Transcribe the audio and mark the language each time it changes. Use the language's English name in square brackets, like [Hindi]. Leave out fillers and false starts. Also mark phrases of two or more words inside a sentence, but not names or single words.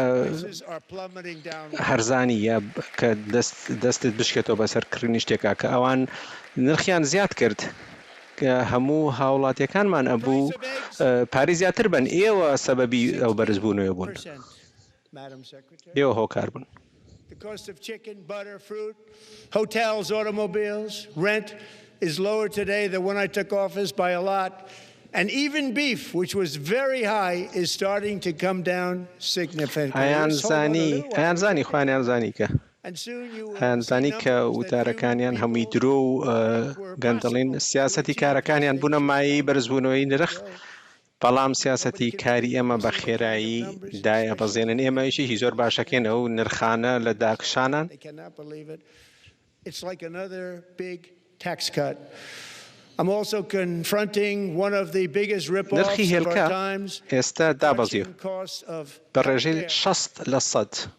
[Central Kurdish] هەرزانی یا کە دەستت بشکێتەوە بەسەرکردنی شتێکا کە ئەوان نرخیان زیاد کرد کە هەموو هاوڵاتیەکانمان ئەبوو پارەی زیاتر بن ئێوە سەبەبی ئەو بەرزبوونەوە بوون ئێوە هۆکار بوون. [English] The cost of chicken, butter, fruit, hotels, automobiles, rent is lower today than when I took office by a lot. And even beef, which was very high, is starting to come down significantly. [Central Kurdish] هەیانزانی کە وتارەکانیان هەمووی درۆ و گەندەڵین سیاسەتی کارەکانیان بوونە مایی بەرزبوونەوەی نرخ بەڵام سیاسەتی کاری ئێمە بە خێرایی دایە بەزێنن ئێمەیشی زۆر باشەکەنەوە و نرخانە لە داکشانان نرخی هێلکە ئێستا دابەزیوە بە ڕێژەی 60%.